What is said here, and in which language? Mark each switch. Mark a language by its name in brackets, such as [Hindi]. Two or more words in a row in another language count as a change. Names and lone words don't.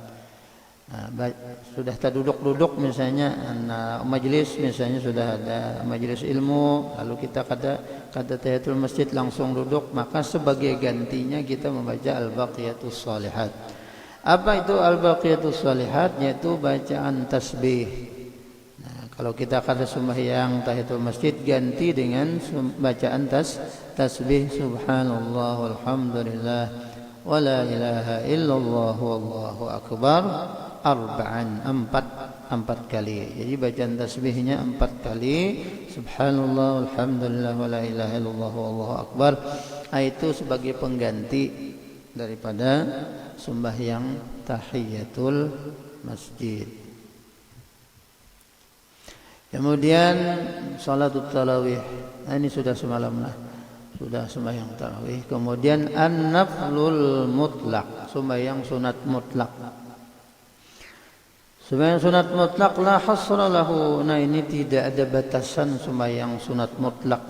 [Banjar] Sudah terduduk misalnya majelis, misalnya sudah ada majelis ilmu, lalu kita kada [Arabic] تحية المسجد [Banjar] langsung duduk, maka sebagai gantinya kita membaca [Arabic] الباقيات الصالحات. [Banjar] Apa itu [Arabic] الباقيات الصالحات? [Banjar] Yaitu bacaan tasbih. Nah, kalau kita kada sembahyang [Arabic] تحية المسجد, [Banjar] ganti dengan bacaan tasbih [Arabic] سبحان الله والحمد لله ولا إله إلا الله والله أكبر أربعا, [Banjar] 4 kali. Jadi bacaan tasbihnya 4 kali, [Arabic] سبحان الله الحمد لله ولا إله إلا الله والله أكبر. [Banjar] Itu sebagai pengganti daripada sembahyang [Arabic] تحية المسجد. [Banjar] Kemudian [Arabic] صلاة التراويح. [Banjar] Ini sudah semalam lah, sudah sembahyang tarawih. Kemudian [Arabic] النفل المطلق, [Banjar] sembahyang sunat mutlak. Sembahyang sunat mutlak [Arabic] لا حصر له. [Banjar] Nah, ini tidak ada batasan sembahyang sunat mutlak.